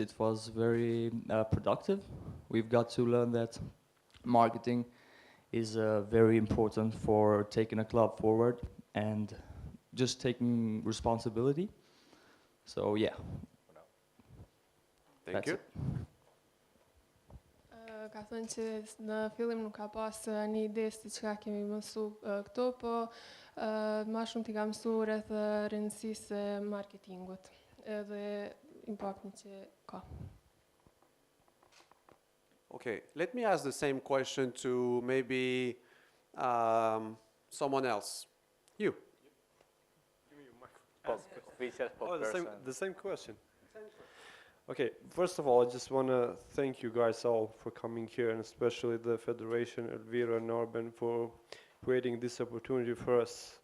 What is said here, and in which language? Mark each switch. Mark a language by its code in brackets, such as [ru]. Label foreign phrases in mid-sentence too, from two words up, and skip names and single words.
[en] It was very productive. We've got to learn that marketing is very important for taking a club forward and just taking responsibility. So yeah. Thank you. [sq] Ka thënë që në fillim nuk ka pas një ide se çka kemi mësu këtu, po më shumë t'i ka mësu rreth rëndësisë së marketingut edhe impaktin që ka. [en] Okay, let me ask the same question to maybe someone else. You. Give me your microphone. The same question. Okay, first of all, I just want to thank you guys all for coming here, and especially the Federation, Elvira and Norben, for creating this opportunity for us.